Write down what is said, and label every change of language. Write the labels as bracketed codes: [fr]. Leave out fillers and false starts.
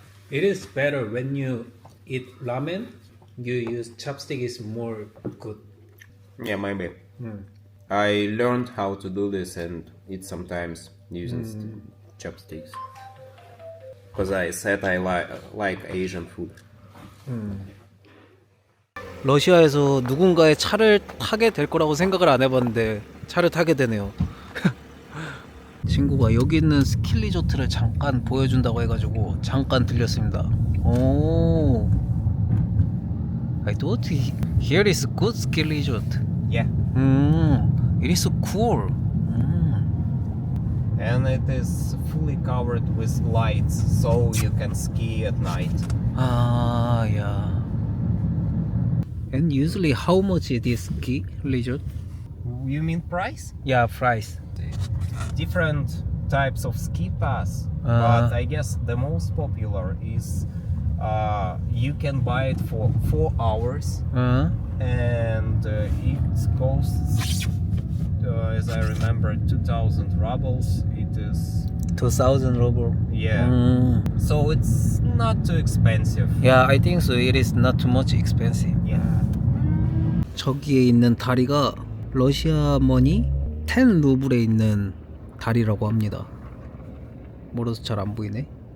[en] It is better when you eat ramen. You use chopstick is more good. Yeah, maybe. I learned how to do this and eat sometimes using chopsticks. Because I said I like Asian food. [ko] 러시아에서 누군가의 차를 타게 될 거라고 생각을 안 해봤는데 차를 타게 되네요. 친구가 여기 있는 스키 리조트를 잠깐 보여준다고 해가지고 잠깐 들렸습니다. [en] 오, I thought here is good ski resort. Yeah. It is so cool. And it is fully covered with lights, so you can ski at night. Ah, yeah. And usually, how much is this ski resort? You mean price? Yeah, price. Different types of ski pass, Uh-huh. but I guess the most popular is you can buy it for 4 hours, and it costs, as I remember, 2,000 rubles. It is 2,000 ruble. yeah. So it's not too expensive. Yeah, I think so. It is not too much expensive. Yeah. [ko] 저기에 있는 다리가 러시아 머니 10 루블에 있는 다리라고 합니다. 멀어서 잘 안 보이네.